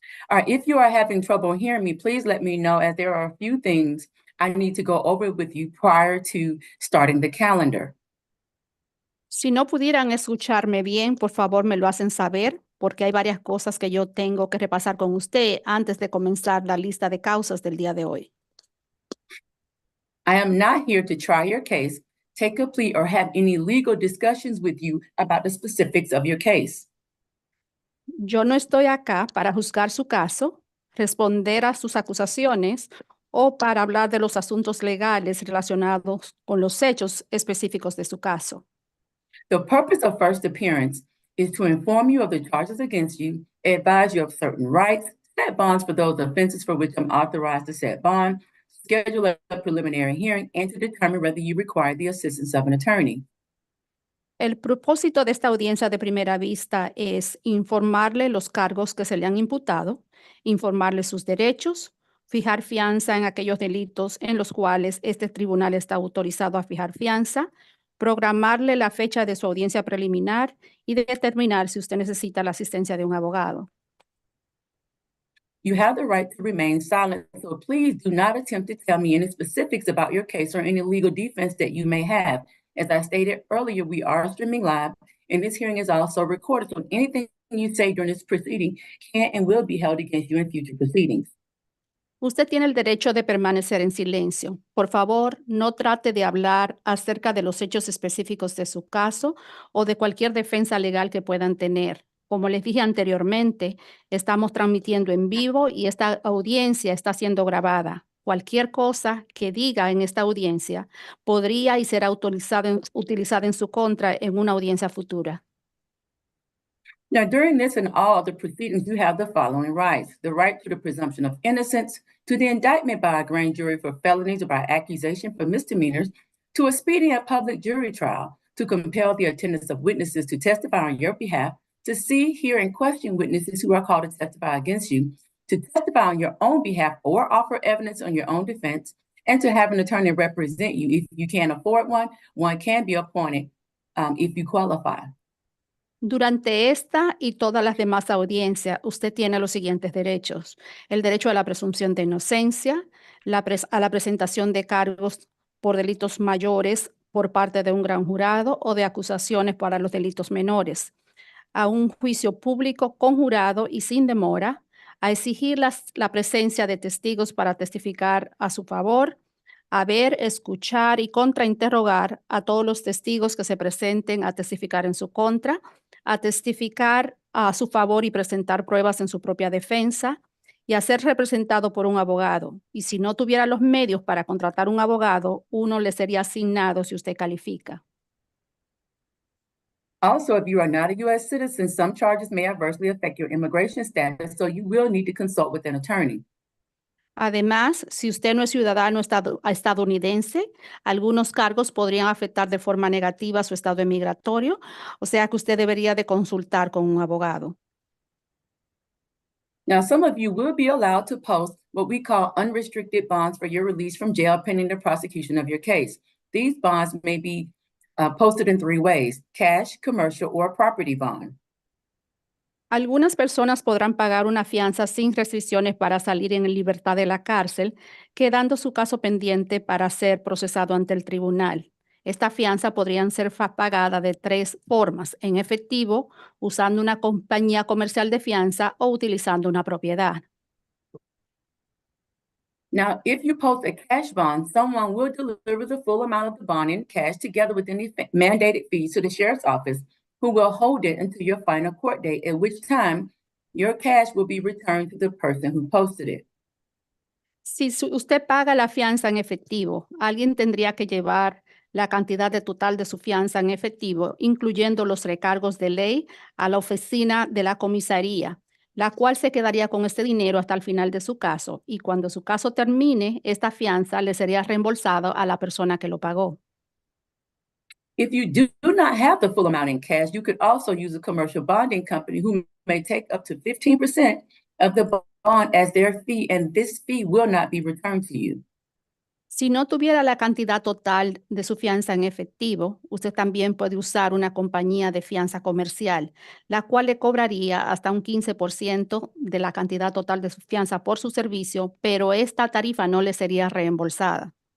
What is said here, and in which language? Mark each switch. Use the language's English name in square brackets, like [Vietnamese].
[English] All right, if you are having trouble hearing me, please let me know, as there are a few things I need to go over with you prior to starting the calendar. [Spanish] Si no pudieran escucharme bien, por favor me lo hacen saber, porque hay varias cosas que yo tengo que repasar con usted antes de comenzar la lista de causas del día de hoy. [English] I am not here to try your case, take a plea, or have any legal discussions with you about the specifics of your case. [Spanish] Yo no estoy acá para juzgar su caso, responder a sus acusaciones o para hablar de los asuntos legales relacionados con los hechos específicos de su caso. [English] The purpose of first appearance is to inform you of the charges against you, advise you of certain rights, set bonds for those offenses for which I'm authorized to set bond, schedule a preliminary hearing, and to determine whether you require the assistance of an attorney. [Spanish] El propósito de esta audiencia de primera vista es informarle los cargos que se le han imputado, informarle sus derechos, fijar fianza en aquellos delitos en los cuales este tribunal está autorizado a fijar fianza, programarle la fecha de su audiencia preliminar y determinar si usted necesita la asistencia de un abogado. [English] You have the right to remain silent, so please do not attempt to tell me any specifics about your case or any legal defense that you may have. As I stated earlier, we are streaming live, and this hearing is also recorded, so anything you say during this proceeding can and will be held against you in future proceedings. [Spanish] Usted tiene el derecho de permanecer en silencio. Por favor, no trate de hablar acerca de los hechos específicos de su caso o de cualquier defensa legal que puedan tener. Como les dije anteriormente, estamos transmitiendo en vivo y esta audiencia está siendo grabada. Cualquier cosa que diga en esta audiencia podría y será utilizada en su contra en una audiencia futura. [English] Now, during this and all other proceedings, you have the following rights: the right to the presumption of innocence, to the indictment by a grand jury for felonies or by accusation for misdemeanors, to a speedy and public jury trial, to compel the attendance of witnesses to testify on your behalf, to see, hear, and question witnesses who are called to testify against you, to testify on your own behalf or offer evidence on your own defense, and to have an attorney represent you. If you can't afford one, one can be appointed if you qualify. [Spanish] Durante esta y todas las demás audiencias, usted tiene los siguientes derechos: el derecho a la presunción de inocencia, a la presentación de cargos por delitos mayores por parte de un gran jurado o de acusaciones para los delitos menores, a un juicio público con jurado y sin demora, a exigir la presencia de testigos para testificar a su favor, a ver, escuchar y contrainterrogar a todos los testigos que se presenten a testificar en su contra, a testificar a su favor y presentar pruebas en su propia defensa, y a ser representado por un abogado. Y si no tuviera los medios para contratar un abogado, uno le sería asignado si usted califica. [English] Also, if you are not a U.S. citizen, some charges may adversely affect your immigration status, so you will need to consult with an attorney. [Spanish] Además, si usted no es ciudadano estadounidense, algunos cargos podrían afectar de forma negativa su estado migratorio, o sea que usted debería de consultar con un abogado. [English] Now, some of you will be allowed to post what we call unrestricted bonds for your release from jail pending the prosecution of your case. These bonds may be posted in three ways: cash, commercial, or property bond. [Spanish] Algunas personas podrán pagar una fianza sin restricciones para salir en libertad de la cárcel, quedando su caso pendiente para ser procesado ante el tribunal. Esta fianza podría ser pagada de tres formas: en efectivo, usando una compañía comercial de fianza o utilizando una propiedad. [English] Now, if you post a cash bond, someone will deliver the full amount of the bond in cash together with any mandated fees to the sheriff's office, who will hold it until your final court date, at which time your cash will be returned to the person who posted it. [Spanish] Si usted paga la fianza en efectivo, alguien tendría que llevar la cantidad de total de su fianza en efectivo, incluyendo los recargos de ley a la oficina de la comisaría, la cual se quedaría con este dinero hasta el final de su caso, y cuando su caso termine, esta fianza le sería reembolsada a la persona que lo pagó. [English] If you do not have the full amount in cash, you could also use a commercial bonding company who may take up to 15% of the bond as their fee, and this fee will not be returned to you. [Spanish] Si no tuviera la cantidad total de su fianza en efectivo, usted también puede usar una compañía de fianza comercial, la cual le cobraría hasta un 15% de la cantidad total de su fianza por su servicio, pero esta tarifa no le sería reembolsada.